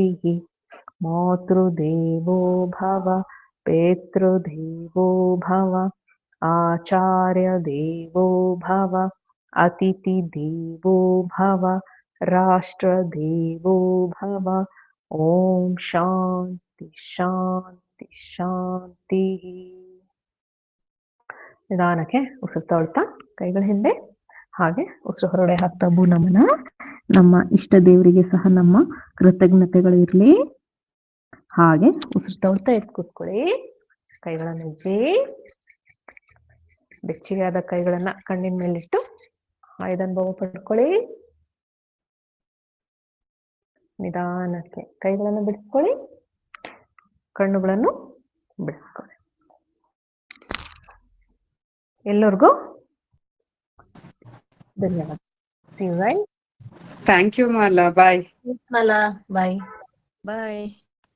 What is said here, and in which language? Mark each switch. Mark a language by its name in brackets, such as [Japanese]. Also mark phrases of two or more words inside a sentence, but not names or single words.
[Sanskrit] ಮಾತೃದೇವೋ ಭವ, ಪಿತೃದೇವೋ ಭವ, ಆಚಾರ್ಯ ದೇವೋ ಭವ, ಅತಿಥಿ ದೇವೋ ಭವ, ರಾಷ್ಟ್ರ ದೇವೋ ಭವ. ಓಂ ಶಾಂತಿ ಶಾಂತಿ ಶಾಂತಿ. [Kannada] ನಿಧಾನಕ್ಕೆ ಉಸಿರು ತಗೊಳ್ತಾ ಕೈಗಳ ಹಿಂದೆ, ಹಾಗೆ ಉಸಿರು ಹೊರಗಡೆ ಹಾಕ್ತಾ ಭೂ ನಮನ. ನಮ್ಮ ಇಷ್ಟ ದೇವರಿಗೆ ಸಹ ನಮ್ಮ ಕೃತಜ್ಞತೆಗಳು ಇರಲಿ. ಹಾಗೆ ಉಸಿರು ತಗೊಳ್ತಾ ಎದ್ದು ಕೂತ್ಕೊಳ್ಳಿ. ಕೈಗಳನ್ನು ಉಜ್ಜಿ ಬೆಚ್ಚಗೆಯಾದ ಕೈಗಳನ್ನ ಕಣ್ಣಿನ ಮೇಲಿಟ್ಟು ಆಯ್ದ ಅನುಭವ ಪಡ್ಕೊಳ್ಳಿ. ನಿಧಾನಕ್ಕೆ ಕೈಗಳನ್ನು ಬಿಡಿಸ್ಕೊಳ್ಳಿ, ಕಣ್ಣುಗಳನ್ನು ಬಿಡಿಸ್ಕೊಳ್ಳಿ. ಎಲ್ಲರಿಗೂ ಧನ್ಯವಾದ. [English] Thank you, Mala. Bye. Mala, bye. Bye.